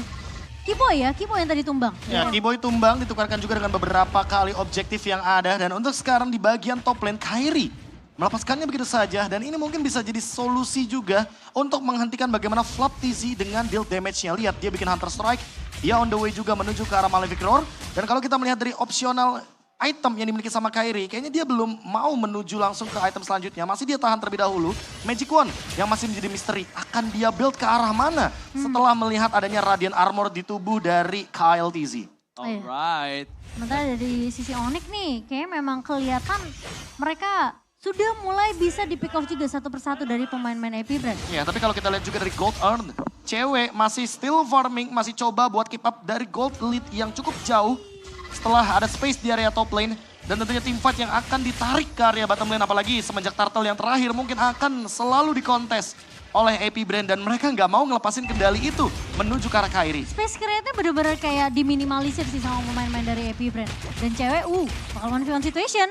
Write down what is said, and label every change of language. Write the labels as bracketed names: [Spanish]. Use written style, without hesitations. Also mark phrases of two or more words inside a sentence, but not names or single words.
[Indonesian] Keyboy yang tadi tumbang. Ya, Keyboy tumbang ditukarkan juga dengan beberapa kali objektif yang ada. Dan untuk sekarang di bagian [English] top lane, [Indonesian] Kairi melepaskannya begitu saja. Dan ini mungkin bisa jadi solusi juga untuk menghentikan bagaimana Flap TZ dengan [English] deal damage-nya. [Indonesian] Lihat, dia bikin Hunter Strike. Dia [English] on the way [Indonesian] juga menuju ke arah Malefic Roar. Dan kalau kita melihat dari opsional item yang dimiliki sama Kairi, kayaknya dia belum mau menuju langsung ke item selanjutnya. Masih dia tahan terlebih dahulu. Magic Wand yang masih menjadi misteri. Akan dia build ke arah mana setelah melihat adanya Radiant Armor di tubuh dari Kyle TZ. [English] Alright. [Indonesian] Sementara dari sisi Onyx nih, kayaknya memang kelihatan mereka sudah mulai bisa di [English] pick off [Indonesian] juga satu persatu dari pemain-pemain Epic Brain. Ya, tapi kalau kita lihat juga dari [English] gold earn, [Indonesian] Cewek masih [English] still farming, [Indonesian] masih coba buat [English] keep up [Indonesian] dari [English] gold lead [Indonesian] yang cukup jauh. Setelah ada space di area [English] top lane [Indonesian] dan tentunya [English] team fight [Indonesian] yang akan ditarik ke area [English] bottom lane, [Indonesian] apalagi semenjak turtle yang terakhir mungkin akan selalu dikontes oleh Epic Brain dan mereka nggak mau ngelepasin kendali itu menuju ke arah Kairi. [English] Space create-nya [Indonesian] bener-bener kayak diminimalisir sih sama pemain-pemain dari Epic Brain. Dan Cewek bakal 1v1 situation.